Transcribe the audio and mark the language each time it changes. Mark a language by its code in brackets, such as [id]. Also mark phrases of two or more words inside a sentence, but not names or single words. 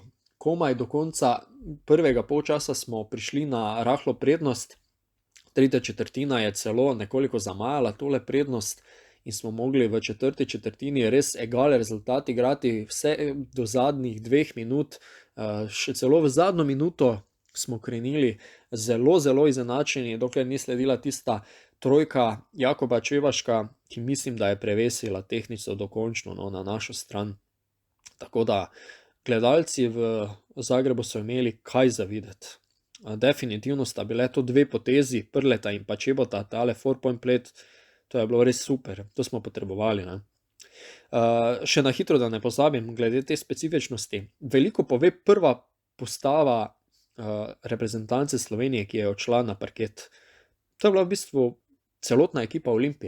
[sl] Komaj do konca prvega polčasa smo prišli na rahlo prednost, tretja četrtina je celo nekoliko zamajala tole prednost in smo mogli v četrti četrtini res egal rezultat igrati vse do zadnjih 2 minut, še celo v zadnjo minuto smo krenili zelo, zelo izenačeni, dokler ni sledila tista trojka Jakoba Čevaška, ki mislim, da je prevesila tehtnico dokončno na našo stran. Tako da gledalci v Zagrebu so imeli kaj za videti. Definitivno sta bile to 2 potezi, Prleta in pa Čebota, tale [en] 4-point play, [sl] to je bilo res super, to smo potrebovali. Ne? Še na hitro, da ne pozabim, glede te specifičnosti, veliko pove prva postava reprezentance Slovenije, ki je odšla na parket. To je bila v bistvu celotna ekipa Olimpije.